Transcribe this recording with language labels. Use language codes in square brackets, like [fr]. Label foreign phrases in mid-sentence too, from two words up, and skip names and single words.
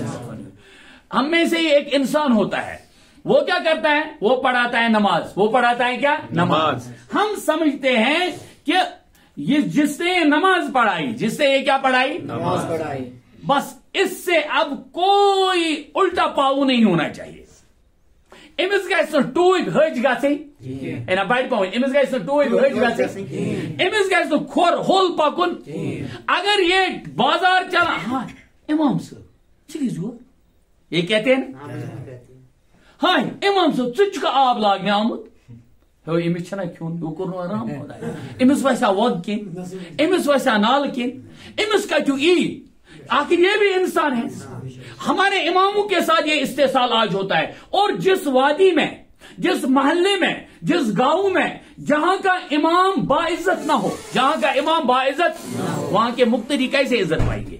[ur] ہم میں سے ہی ایک انسان ہوتا ہے. وہ کیا کرتا ہے؟ وہ پڑھاتا ہے نماز. وہ پڑھاتا ہے کیا؟ نماز. ہم سمجھتے ہیں کہ یہ جس نے نماز پڑھائی, جس سے یہ کیا پڑھائی؟ نماز پڑھائی, بس اس سے اب کوئی الٹا پاؤ نہیں ہونا چاہیے. [ks] امس گژھِ ٹوٗپۍ ۂج گژھٕنۍ نہ بڑِ پاوٕنۍ, امس گژھِ ٹوٗپۍ ۂج گژھٕنۍ, امس گژھِ کھۄر ہوٚل پکُن. اگر یہ بازار چلان, ہاں امام صٲب ژٕ کیٛازِ یور, [ur] یہ کہتے ہیں نا, [ks] ہاں امام صٲب ژٕ چھُکھا آب لاگنہِ آمُت, امس چھنا کھیون, یہ کوٚر نہٕ آرام, امس وسیا وۄد کِنۍ, امس وسیا نالہٕ کِنۍ, امس کتیُک ای. [ur] آخر یہ بھی انسان ہے. ہمارے اماموں کے ساتھ یہ استحصال آج ہوتا ہے. اور جس وادی میں, جس محلے میں, جس گاؤں میں جہاں کا امام باعزت نہ ہو, جہاں کا امام باعزت, وہاں کے مقتدی کیسے عزت پائیں گے؟